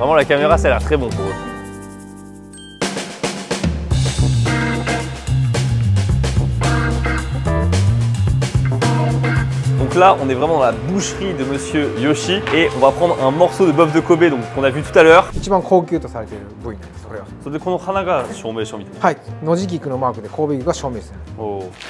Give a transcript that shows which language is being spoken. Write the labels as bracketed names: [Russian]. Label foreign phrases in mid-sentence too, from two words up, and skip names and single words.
[French] Vraiment la caméra ça a l'air très bon pour eux. Donc là on est vraiment dans la boucherie de monsieur Yoshi et on va prendre un morceau de bœuf de Kobe donc qu'on a vu tout à l'heure. [Japanese] 一番高級とされている部位なんです。それはそれでこの花が証明書みたいな。はい、野地菊のマークで神戸牛が証明ですね。おー